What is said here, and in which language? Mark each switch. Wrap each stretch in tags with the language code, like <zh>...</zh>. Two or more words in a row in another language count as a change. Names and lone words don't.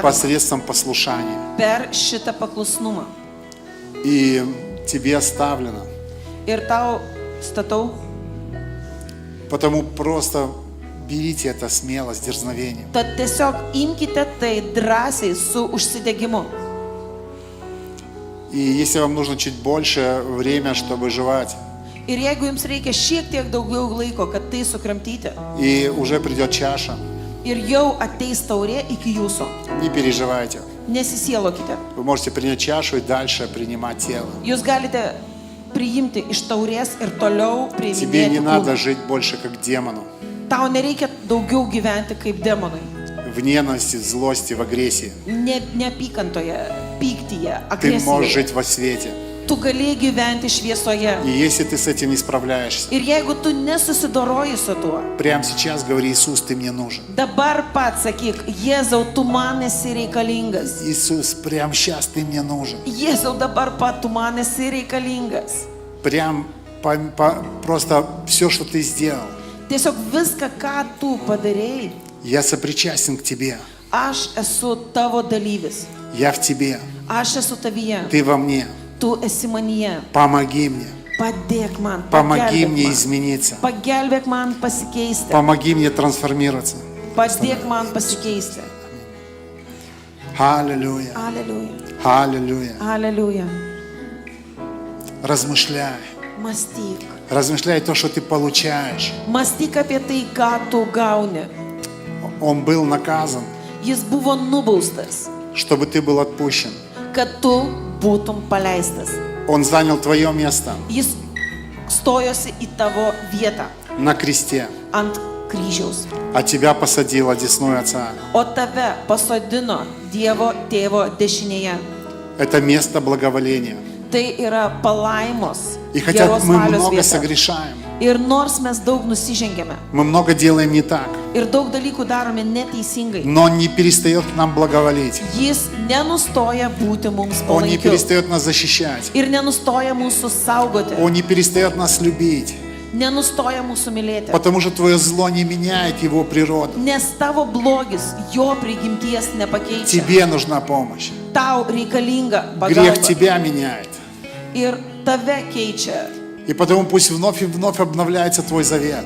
<ru>посредством послушания.</ru> <lt>per šitą paklusnumą.</lt> <ru>И тебе оставлено.</ru> <lt>Ir tau statau,</lt> <ru>Потому просто берите это смело, с дерзновением.</ru> <lt>tad tiesiog imkite tai drąsiai su užsidegimu.</lt> <ru>И если вам нужно чуть больше время, чтобы жевать,</ru> <lt>Ir jeigu jums reikia šiek tiek daugiau laiko, kad tai sukramtyti,</lt> <ru>и уже придет чаша,</ru> <lt>Ir jau ateis taurė iki jūsų.</lt> <ru>Не переживайте.</ru> <lt>Nesisielokite.</lt> <ru>Вы можете принять чашу и дальше принимать тело.</ru> <lt>Jūs galite priimti iš taurės ir toliau</lt> <ru>Тебе не</ru> <lt>priiminėti</lt> <ru>надо</ru> <lt>kūną.</lt> <ru>жить больше как демону.</ru> <lt>Tau nereikia daugiau gyventi kaip demonai.</lt> <ru>В ненависти, в злости, в агрессии.</ru> <lt>Neapykantoje, pyktyje,</lt> <ru>Ты можешь</ru> <lt>agresijoje.</lt> <ru>жить во свете.</ru> <lt>Tu galėjai gyventi šviesoje.</lt> <ru>И если ты с этим не справляешься,</ru> <lt>Ir jeigu tu nesusidoroji su tuo,</lt> <ru>прямо сейчас говори: Иисус, ты мне нужен.</ru> <lt>dabar pats sakyk, Jėzau, tu man esi reikalingas.</lt> <ru>Иисус, прямо сейчас ты мне нужен.</ru> <lt>Jėzau, dabar pat tu man esi reikalingas.</lt> <ru>Прям просто все, что ты сделал,</ru> <lt>Tiesiog viską, ką tu padarėjai,</lt> <ru>я сопричастен к тебе.</ru> <lt>aš esu tavo dalyvis.</lt> <ru>Я в тебе.</ru> <lt>Aš esu tavyje.</lt> <ru>Ты во мне.</ru> <lt>Tu esi manyje.</lt> <ru>Помоги мне.</ru> <lt>Padėk man.</lt> <ru>Помоги</ru> <lt>Pagelbėk</lt> <ru>мне</ru> <lt>man.</lt> <ru>измениться.</ru> <lt>Pagelbėk man pasikeisti.</lt> <ru>Помоги мне трансформироваться.</ru> <lt>Padėk man pasikeisti.</lt> <ru>Аллилуйя.</ru> <lt>Aleliuja.</lt> <ru>Аллилуйя.</ru> <lt>Aleliuja.</lt> <ru>Размышляй.</ru> <lt>Mąstyk.</lt> <ru>Размышляй то, что ты получаешь.</ru> <lt>Mąstyk apie tai, ką tu gauni.</lt> <ru>Он был наказан,</ru> <lt>Jis buvo nubaustas,</lt> <ru>чтобы ты был отпущен.</ru> <lt>kad tu būtum paleistas.</lt> <ru>Он занял твое место</ru> <lt>Jis stojosi į tavo vietą</lt> <ru>на кресте,</ru> <lt>ant kryžiaus,</lt> <ru>а тебя посадил одесную Отца.</ru> <lt>o tave pasodino Dievo tėvo dešinėje.</lt> <ru>Это место благоволения.</ru> <lt>Tai yra palaimos,</lt> <ru>И хотя</ru> <lt>geros</lt> <ru>мы</ru> <lt>valios</lt> <ru>много</ru> <lt>vieta.</lt> <ru>согрешаем,</ru> <lt>Ir nors mes daug nusižengėme</lt> <ru>мы много делаем не так,</ru> <lt>ir daug dalykų darome neteisingai,</lt> <ru>но Он не перестает нам благоволить.</ru> <lt>Jis nenustoja būti mums</lt> <ru>Он не</ru> <lt>palankiu</lt> <ru>перестает нас защищать.</ru> <lt>ir nenustoja mūsų saugoti,</lt> <ru>Он не перестает нас любить.</ru> <lt>nenustoja mūsų mylėti.</lt> <ru>Потому что твое зло не меняет его природу.</ru> <lt>Nes tavo blogis jo prigimties nepakeičia.</lt> <ru>Тебе нужна помощь.</ru> <lt>Tau reikalinga</lt> <ru>Грех</ru> <lt>pagalba</lt> <ru>тебя меняет.</ru> <lt>ir tave keičia.</lt> <ru>И потому пусть вновь и вновь обновляется твой завет.</ru>